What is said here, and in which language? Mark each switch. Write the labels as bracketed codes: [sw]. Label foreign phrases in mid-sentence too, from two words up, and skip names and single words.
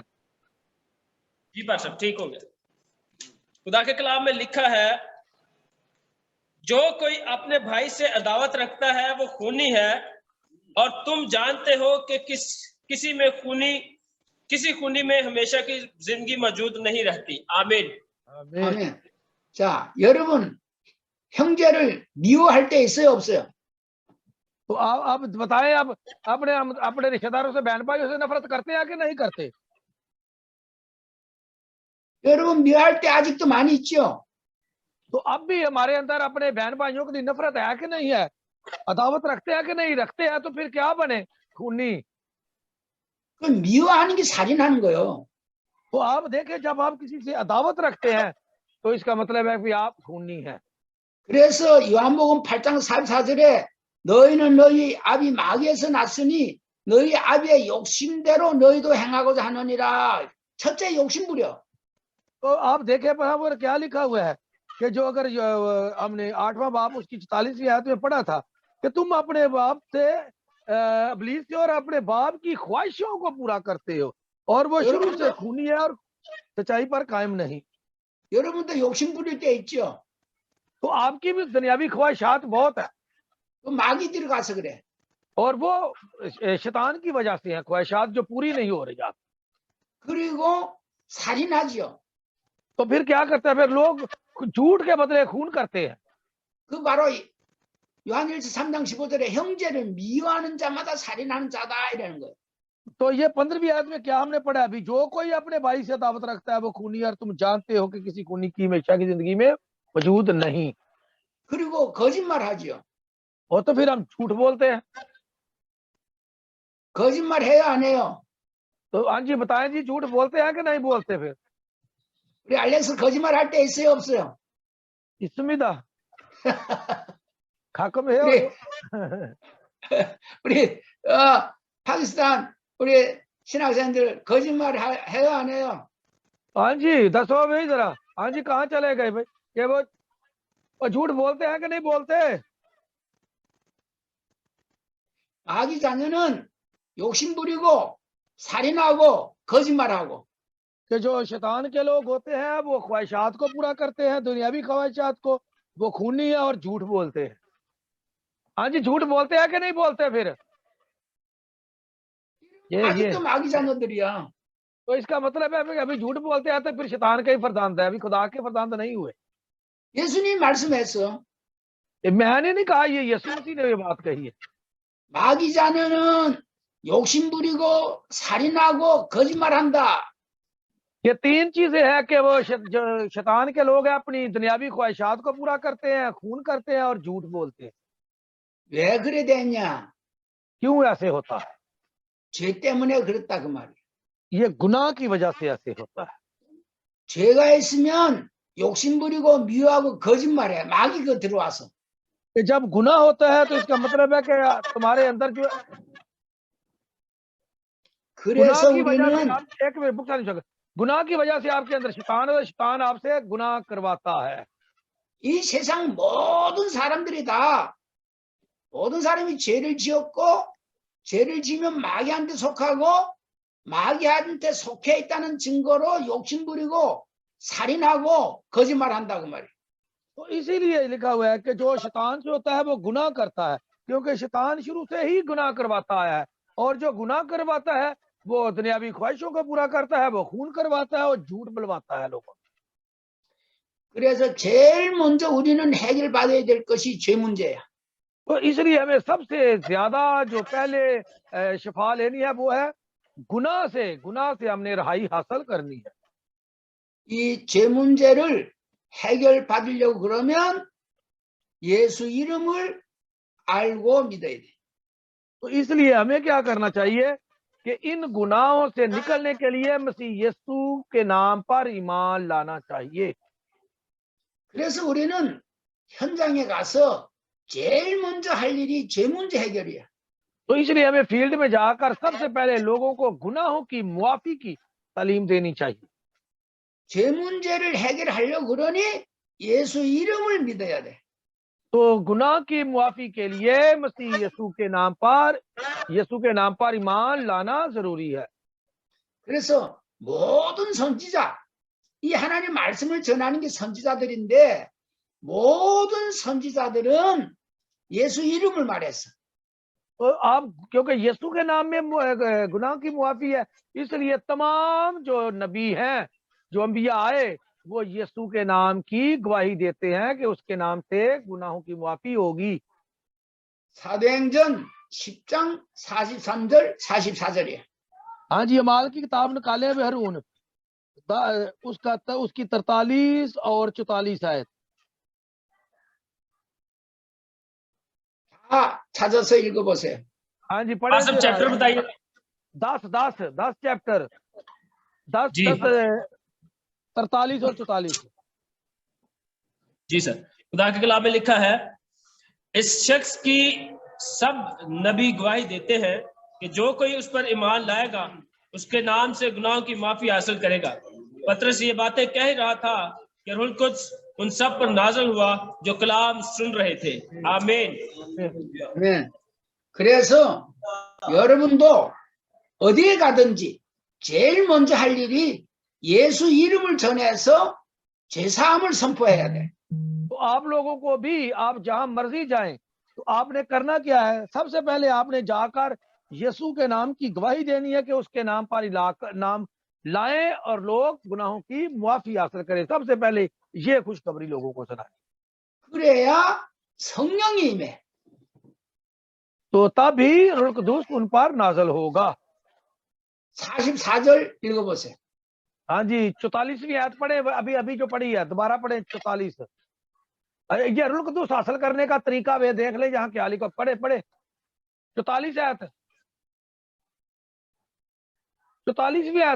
[ur] جی پر سب ٹھیک ہو گیا. خدا کے کلام میں لکھا ہے، جو کوئی اپنے بھائی سے عداوت رکھتا ہے وہ خونی ہے، اور تم جانتے ہو کہ کسی خونی میں ہمیشہ کی زندگی موجود نہیں رہتی. आमीन। [ko] 아멘. 자, 여러분 형제를 미워할 때 있어요, 없어요? [ur] تو آپ بتائیں، آپ اپنے رشتہ داروں سے بہن بھائیوں سے نفرت کرتے ہیں کہ نہیں کرتے? [ko] 여러분 미워할 때 아직도 많이 있죠? [ur] تو اب بھی ہمارے اندر اپنے بہن بھائیوں کی نفرت ہے کہ نہیں ہے? عداوت رکھتے ہیں کہ نہیں رکھتے ہیں? تو پھر کیا بنے؟ خونی. [ko] 그 미워하는 게 살인하는 거예요. [ur] تو آپ دیکھیں، جب آپ کسی سے عداوت رکھتے ہیں تو اس کا مطلب ہے کہ آپ خونی ہیں. [ko] 그래서 요한복음 8장 44절에 너희는 너희 아비 마귀에서 났으니 너희 아비의 욕심대로 너희도 행하고자 하느니라. 첫째 욕심 부려. [ur] تو آپ دیکھیں وہاں پر کیا لکھا ہوا ہے کہ جو اگر ہم نے 8واں باب اس کی 44ویں آیت میں پڑھا تھا کہ تم اپنے باپ سے ابلیس سے اور اپنے باپ کی خواہشوں کو پورا کرتے ہو، اور وہ شروع سے خونی ہے اور سچائی پر قائم نہیں. [ko] 여러분도 욕심 부릴 때 있죠? [ur] تو آپ کی بھی دنیاوی خواہشات بہت ہے, [ko] 그 마귀 들어가서 그래. [ur] اور وہ شیطان کی وجہ سے ہے، خواہشات جو پوری نہیں ہو رہی آپ. [ko] 그리고 살인하죠. [ur] تو پھر کیا کرتے ہیں? پھر لوگ جھوٹ کے بدلے خون کرتے ہیں. [ko] 그 바로 요한일서 3장 15절에 형제를 미워하는 자마다 살인하는 자다 이라는 거예요. [ur] تو یہ 15ویں آیت میں کیا ہم نے پڑھا ابھی؟ جو کوئی اپنے بھائی سے دعوت رکھتا ہے وہ خونی، اور تم جانتے ہو کہ کسی خونی کی ہمیشہ کی زندگی میں وجود نہیں. [ko] 그리고 거짓말하죠. [ur] اور تو پھر ہم جھوٹ بولتے ہیں. [ko] 거짓말 해요 안 해요? [ur] تو ہاں جی بتائیں جی، جھوٹ بولتے ہیں کہ نہیں بولتے? फिर [ko] 우리 알렉스 거짓말 할 때 있어요 없어요? 있습니다. 가끔 해요. 우리 우리 파키스탄 우리 신학생들 거짓말 해요 안 해요? [ur] ہاں جی دسو بھائی ذرا۔ ہاں جی کہاں چلے گئے بھائی? یہ وہ جھوٹ بولتے ہیں کہ نہیں بولتے? [ko] 마귀 자녀는 욕심 부리고 살인하고 거짓말하고. [ur] کہ جو شیطان کے لوگ ہوتے ہیں وہ خواہشات کو پورا کرتے ہیں، دنیاوی خواہشات کو، وہ خونی ہے اور جھوٹ بولتے ہیں. ہاں جی جھوٹ بولتے ہیں کہ نہیں بولتے? پھر یہ [ko] 아직도 마귀 자녀들이야. [ur] تو اس کا مطلب ہے ابھی جھوٹ بولتے ہیں تو پھر شیطان کے ہی فرزند ہے، ابھی خدا کے فرزند نہیں ہوئے. [ko] 예수님 말씀했어. [ur] میں نے نہیں کہا، یہ یسوع مسیح نے یہ بات کہی ہے. [ko] 마귀 자녀는 욕심 부리고 살인하고 거짓말한다. [ur] یہ تین چیزیں ہیں کہ وہ جو شیطان کے لوگ ہیں اپنی دنیاوی خواہشات کو پورا کرتے ہیں، خون کرتے ہیں اور جھوٹ بولتے ہیں. [ko] 왜 그래 됐냐? [ur] کیوں ایسے ہوتا ہے? [ko] 죄 때문에 그렇다 그 말이야. [ur] یہ گناہ کی وجہ سے ایسے ہوتا ہے. [ko] 죄가 있으면 욕심 부리고 미워하고 거짓말해. 마귀가 들어와서. [ur] کہ جب گناہ ہوتا ہے تو اس کا مطلب ہے کہ تمہارے اندر جو گناہ [ko] 그래서 [ur] کی وجہ سے [ko] 우리는 [ur] آپ ایک منٹ بک نہیں، گناہ کی وجہ سے آپ کے اندر شیطان ہے، شیطان آپ سے گناہ کرواتا ہے. [ko] 이 세상 모든 사람들이 다 모든 사람이 죄를 지었고 죄를 지면 마귀한테 속하고 마귀한테 속해 있다는 증거로 욕심 부리고 살인하고 거짓말한다 그 말이에요. [ur] تو اسی لیے لکھا ہوا ہے کہ جو شیطان سے ہوتا ہے وہ گناہ کرتا ہے، کیونکہ شیطان شروع سے ہی گناہ کرواتا ہے، اور جو گناہ کرواتا ہے وہ دنیاوی خواہشوں کو پورا کرتا ہے، وہ خون کرواتا ہے اور جھوٹ بلواتا ہے لوگوں کو. [ko] 그래서 제일 먼저 우리는 해결받아야 될 것이 죄 문제야. [ur] تو اس لیے ہمیں سب سے زیادہ جو پہلے شفا لینی ہے وہ ہے گناہ سے ہم نے رہائی حاصل کرنی ہے. [ko] 이 죄 문제를 해결받으려고 그러면 예수 이름을 알고 믿어야 돼. [ur] تو اس لیے ہمیں کیا کرنا چاہیے کہ ان گناہوں سے نکلنے کے لیے مسیح یسوع کے نام پر ایمان لانا چاہیے. [ko] 그래서 우리는 현장에 가서 제일 먼저 할 일이 죄 문제 해결이야. [ur] تو اس لیے ہمیں فیلڈ میں جا کر سب سے پہلے لوگوں کو گناہوں کی معافی کی تعلیم دینی چاہیے. [ko] 죄 문제를 해결하려고 그러니 예수 이름을 믿어야 돼. [ur] تو گناہ کی معافی کے لیے مسیح یسوع کے نام پر ایمان لانا ضروری ہے. [ko] 그래서 모든 선지자, 이 하나님 말씀을 전하는 게 선지자들인데 모든 선지자들은 예수 이름을 말했어. [ur] تو آپ کیونکہ یسوع کے نام میں گناہ کی معافی ہے، اس لیے تمام جو نبی ہیں، جو انبیا آئے، وہ یسوع کے نام کی گواہی دیتے ہیں کہ اس کے نام سے گناہوں کی معافی ہوگی. [ko] 사도행전 10장 43절 44절이야. [ur] ہاں جی، اعمال کی کتاب نکالے ہوئے ہارون اس کی 43 اور 44 آیت. [ko] 다 찾아서 읽어보세요. [ur] ہاں جی, ہاں، سب چیپٹر بتائیے. 10 चैप्टर 10 जी। 43 اور 44. جی سر، خدا کے کلام میں لکھا ہے، اس شخص کی سب نبی گواہی دیتے ہیں کہ جو کوئی اس پر ایمان لائے گا اس کے نام سے گناہوں کی معافی حاصل کرے گا. پطرس یہ باتیں کہہ ہی رہا تھا کہ روح القدس ان سب پر نازل ہوا جو کلام سن رہے تھے. आमीन। [ko] 네. 그래서 여러분도 어디에 가든지 제일 먼저 할 일이 예수 이름을 전해서 죄사함을 선포해야 돼. [ur] تو آپ لوگوں کو بھی، آپ جہاں مرضی جائیں، تو آپ نے کرنا کیا ہے? سب سے پہلے آپ نے جا کر یسوع کے نام کی گواہی دینی ہے کہ اس کے نام پر نام لائیں اور لوگ گناہوں کی معافی حاصل کریں. سب سے پہلے یہ خوشخبری لوگوں کو سنائیں, [ko] 그래야 성령이 임해. [ur] تو تبھی روح قدوس ان پر نازل ہوگا. [ko] 44절 읽어보세요. [ur] ہاں جی، 44ویں آیت پڑھے، ابھی جو پڑھی ہے، دوبارہ پڑھے 44. یہ روح قدوس حاصل کرنے کا طریقہ وے دیکھ لے، جہاں کیا لکھا، پڑھے 44 آیت، 44ویں آیت.